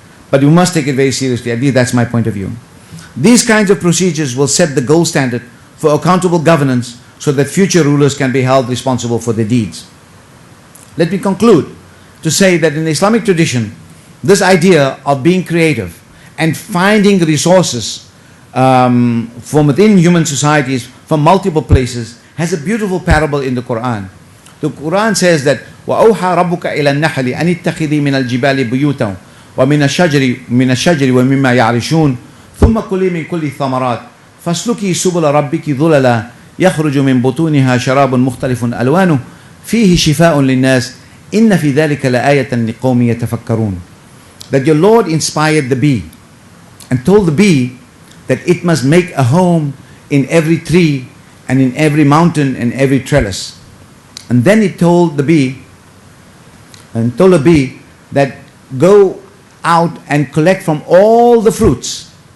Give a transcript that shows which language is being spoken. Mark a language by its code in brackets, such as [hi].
[en] But you must take it very seriously. At least that's my point of view. These kinds of procedures will set the gold standard for accountable governance so that future rulers can be held responsible for their deeds. Let me conclude to say that in the Islamic tradition, this idea of being creative and finding resources from within human societies from multiple places has a beautiful parable in the Quran. The Quran says that [ar] وَأَوْحَى رَبُّكَ إِلَى النَّحْلِ أَنِ اتَّخِذِي مِنَ الْجِبَالِ بُيُوتًا وَمِنَ الشَّجَرِ وَمِمَّا يَعْرِشُونَ ثُمَّ كُلِي مِنْ كُلِّ الثَّمَرَاتِ فاسلكي سبل ربك ذللا يخرج من بطونها شراب مختلف ألوانه فيه شفاء للناس إن في ذلك لآية لقوم يتفكرون. [en] That your Lord inspired the bee and told the bee that it must make a home in every tree and in every mountain and every trellis. And then he told the bee that go out and collect from all the fruits.